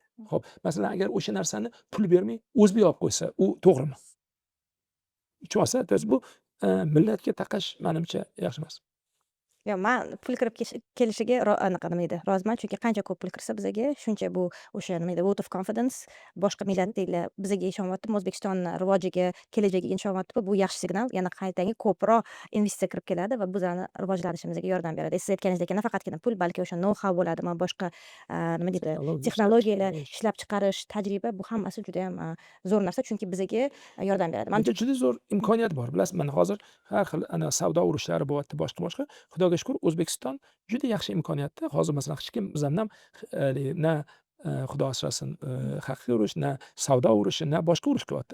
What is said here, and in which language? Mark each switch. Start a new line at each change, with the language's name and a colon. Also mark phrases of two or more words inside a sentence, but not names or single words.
Uzbek: Xo'p, masalan, agar o'sha narsani pul bermay o'zbek olib qo'ysa, u to'g'rimi? Tushunasiz?
Russian: To есть
Uzbek: bu millatga taqash menimcha yaxshi emas. Yo'q, men pul kirib kelishiga anaqa nima deydi, roziman. Chunki qancha ko'p pul kirsa bizga, shuncha bu o'sha nima deydi,
English: vote of confidence
Uzbek: boshqa millatlar bizga ishonyaptimi, O'zbekistonni rivojiga, kelajagiga ishonyaptimi, bu yaxshi signal. Yana qaytanga ko'proq investitsiya kirib keladi va bizlarni rivojlanishimizga yordam beradi. Siz aytganingizdek, nafaqatgina pul, balki o'sha know-how bo'ladimi, boshqa nima deydi, texnologiyalar ishlab chiqarish, tajriba, bu hammasi juda ham zo'r narsa, chunki bizga yordam beradi. Menimcha juda zo'r imkoniyat bor. Bilasizmi, mana hozir har xil savdo urushlari bo'lyapti, boshqa. Xudoga shukr, O'zbekiston juda yaxshi imkoniyatda. Hozir masalan hech kim bizdan na xudo asrasin haqiqiy urush, na savdo urushi, na boshqa urush qilyapti.